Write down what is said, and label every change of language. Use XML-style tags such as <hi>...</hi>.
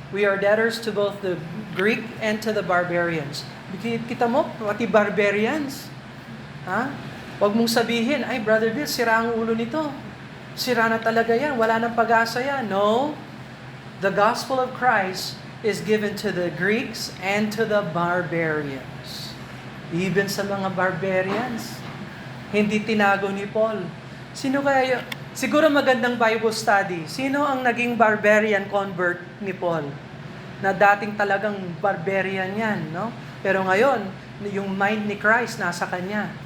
<en>We are debtors to both the Greek and to the barbarians.</en> <tl>Kita mo, pati barbarians. Huwag mong sabihin, ay Brother Bill, sira ang ulo nito. Sira na talaga yan, wala nang pag-asa yan.</tl> <en>No, the gospel of Christ is given to the Greeks and to the barbarians.</en> <tl>Even sa mga barbarians, hindi tinago ni Paul. Sino kaya siguro magandang Bible study. Sino ang naging barbarian convert ni Paul? Na dating talagang barbarian yan, no? Pero ngayon, yung mind ni Christ nasa kanya.</tl>